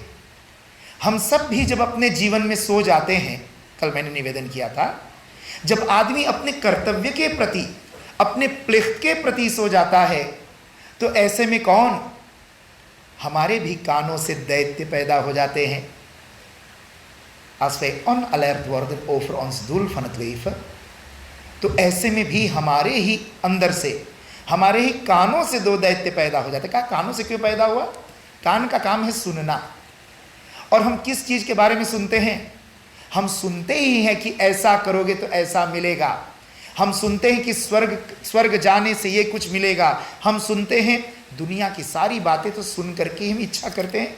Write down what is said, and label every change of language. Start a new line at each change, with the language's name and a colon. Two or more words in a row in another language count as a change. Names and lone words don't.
Hindi: हम सब भी जब अपने जीवन में सो जाते हैं, कल मैंने निवेदन किया था, जब आदमी अपने कर्तव्य के प्रति, अपने प्लिख के प्रति सो जाता है, तो ऐसे में कौन, हमारे भी कानों से दैत्य पैदा हो जाते हैं।
Dutch: Als wij onalert worden over ons doel van het leven,
Hindi: तो ऐसे में भी हमारे ही अंदर से, हमारे ही कानों से दो दैत्य पैदा हो जाते। कहा कानों से क्यों पैदा हुआ? कान का काम है सुनना, और हम किस चीज के बारे में सुनते हैं? हम सुनते ही हैं कि ऐसा करोगे तो ऐसा मिलेगा, हम सुनते हैं कि स्वर्ग जाने से ये कुछ मिलेगा, हम सुनते हैं दुनिया की सारी बातें तो सुन करके हम इच्छा करते हैं।